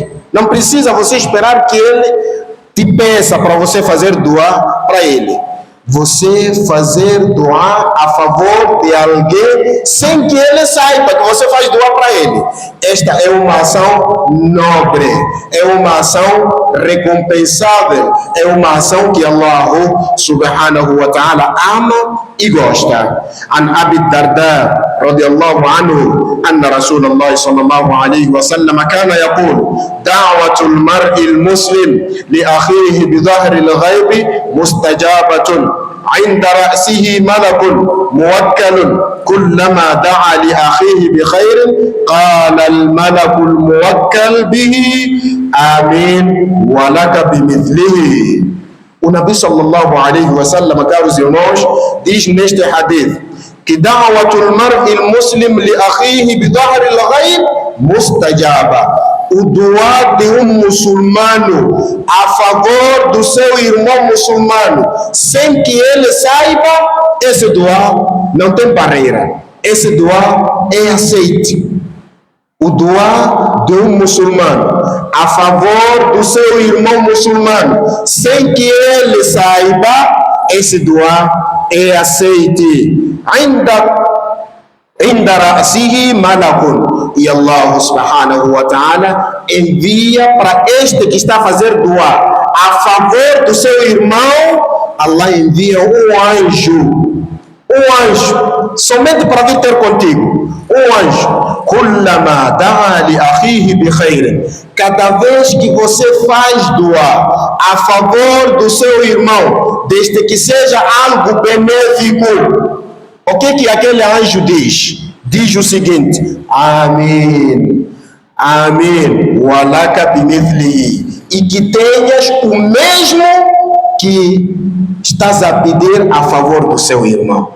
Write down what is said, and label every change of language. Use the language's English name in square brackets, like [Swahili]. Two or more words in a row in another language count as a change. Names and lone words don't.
[Portuguese] Não precisa você esperar que ele te peça para você fazer dua para ele. Você fazer dua a favor de alguém sem que ele saiba que você faz dua para ele. Esta é uma ação nobre, é uma ação recompensável, é uma ação que [Arabic] الله سبحانه و تعالى [Portuguese] ama e gosta. [Arabic] عن أبي الدرداء رضي الله عنه أن رسول الله صلى الله عليه و سلم كان يقول دعوة المرء المسلم لأخيه بظهر الغيب مستجابة عند رأسه ملك موكل كلما دعا لأخيه بخير قال الملك الموكل به آمين ولك بمثله. O النبي صلى الله عليه و سلم, [Portuguese] caros irmãos, diz neste hadith que [Arabic] دعوة المرء المسلم لأخيه بظهر الغيب مستجابة. [Portuguese] O dua de muçulmano a favor do seu irmão muçulmano, sem que ele saiba, esse dua não tem barreira. Esse dua é aceite. O dua de muçulmano a favor do seu irmão muçulmano, sem que ele saiba, esse dua é aceite. [Arabic] عند رأسه ملك, [Portuguese] e [Arabic] الله سبحانه و تعالى [Portuguese] envia para este que está a fazer dua a favor do seu irmão, Allah envia um anjo um anjo, somente para vir ter contigo, um anjo, [Arabic] كلما دعا لأخيه بخير, [Portuguese] cada vez que você faz dua a favor do seu irmão, desde que seja algo benéfico, o que aquele anjo diz? Diz o seguinte: Amém, Amém, [Arabic] ولك بمثله, [Portuguese] e que tenhas o mesmo que estás a pedir a favor do seu irmão.